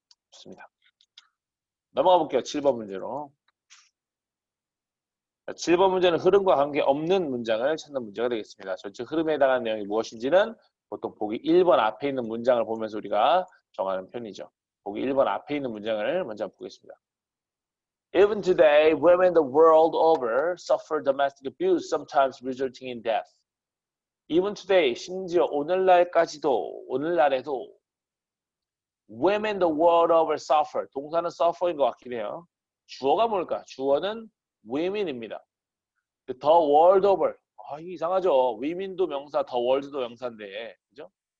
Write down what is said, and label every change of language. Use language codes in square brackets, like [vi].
[ko] 좋습니다. 넘어가 볼게요. 7번 문제로. 7번 문제는 흐름과 관계없는 문장을 찾는 문제가 되겠습니다. 전체 흐름에 해당하는 내용이 무엇인지는 보통 보기 1번 앞에 있는 문장을 보면서 우리가 정하는 편이죠. 보기 1번 앞에 있는 문장을 먼저 보겠습니다. [en] Even today, women the world over suffer domestic abuse, sometimes resulting in death. Even today, [ko] 심지어 오늘날까지도, 오늘날에도 [en] women the world over suffer, [ko] 동사는 suffer인 것 같긴 해요. 주어가 뭘까? 주어는 women입니다. [en] the world over, [ko] 이상하죠. women도 명사, the world도 명사인데, 그죠?